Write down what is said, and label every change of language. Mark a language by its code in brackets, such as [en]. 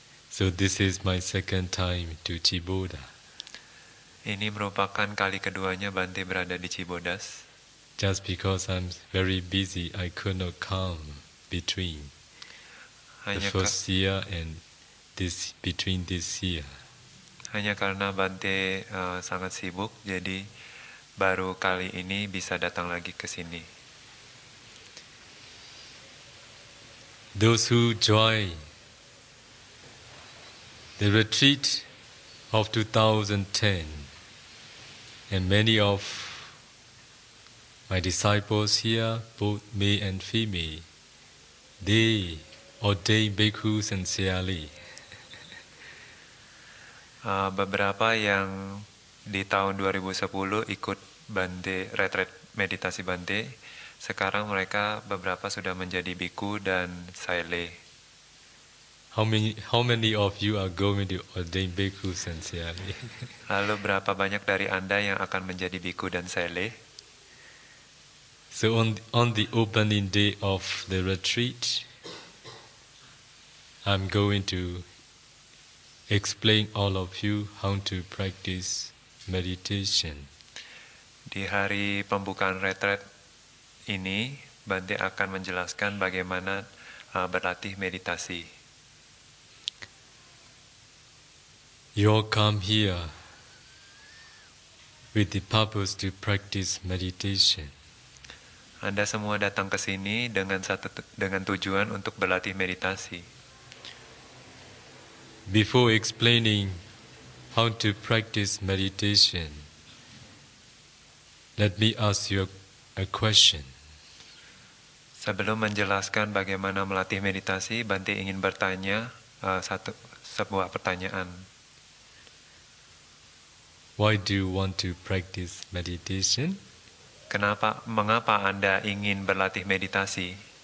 [en] So this is my second time to Chiboda. [id] Ini merupakan kali keduanya Bante berada di Cibodas. [en] Just because I'm very busy, I could not come between the first year and between this year. [id] Hanya karena Bante sangat sibuk, jadi baru kali ini bisa datang lagi ke sini. [en] Those who join the retreat of 2010 and many of my disciples here, both male and female, they ordain bhikkhus and siyali. [id] Beberapa yang di tahun 2010 ikut Bante, retreat meditasi Bante, sekarang mereka beberapa sudah menjadi biku dan saile. [en] How many of you are going to ordain bhikkhus and siyali? [id] Lalu berapa banyak dari Anda yang akan menjadi biku dan saile? [en] So on the opening day of the retreat, I'm going to explain all of you how to practice meditation. [id] Di hari pembukaan retreat ini, Bante akan menjelaskan bagaimana berlatih meditasi. [en] You all come here with the purpose to practice meditation. [id] Anda semua datang ke sini dengan tujuan untuk berlatih meditasi. [en] Before explaining how to practice meditation, let me ask you a question. [id] Sebelum menjelaskan bagaimana melatih meditasi, Bante ingin bertanya sebuah pertanyaan. [en] Why do you want to practice meditation? [id] Mengapa Anda ingin berlatih meditasi?